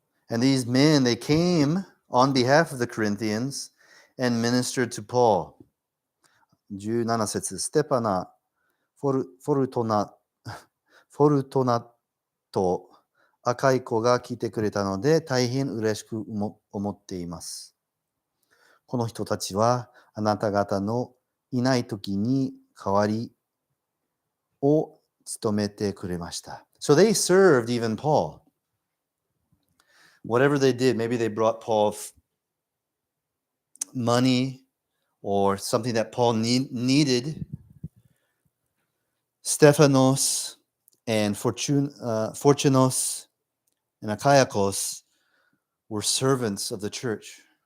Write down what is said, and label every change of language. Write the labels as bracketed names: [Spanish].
[English] And these men, they came on behalf of the Corinthians and ministered to Paul. [Japanese] 17節、ステパナ、フォルトナと赤い子が来てくれたので大変嬉しく思っています。この人たちはあなた方のいない時に代わりを務めてくれました。 [English] So they served even Paul. Whatever they did, maybe they brought Paul money or something that Paul needed. Stephanos and Fortunos and Achaicos were servants of the church.